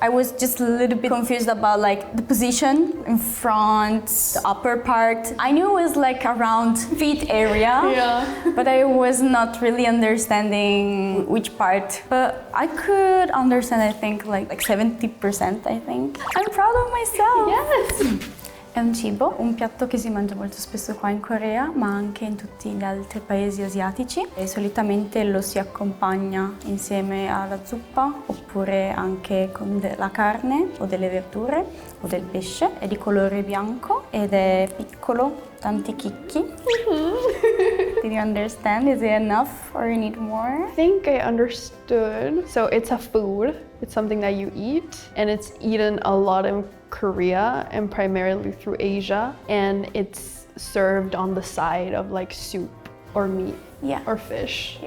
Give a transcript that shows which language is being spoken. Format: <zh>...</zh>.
<en>I was just a little bit confused about like the position in front, the upper part. I knew it was like around feet area. Yeah. But I was not really understanding which part. But I could understand, I think, like 70%, I think. I'm proud of myself. Yes.</en> <it>È un cibo, un piatto che si mangia molto spesso qua in Corea, ma anche in tutti gli altri paesi asiatici. E solitamente lo si accompagna insieme alla zuppa, oppure anche con della carne o delle verdure o del pesce. È di colore bianco ed è piccolo, tanti chicchi.</it> <en>Did you understand? Is it enough or you need more? I think I understood. So it's a food. It's something that you eat, and it's eaten a lot in Korea and primarily through Asia, and it's served on the side of like soup or meat or fish.</en>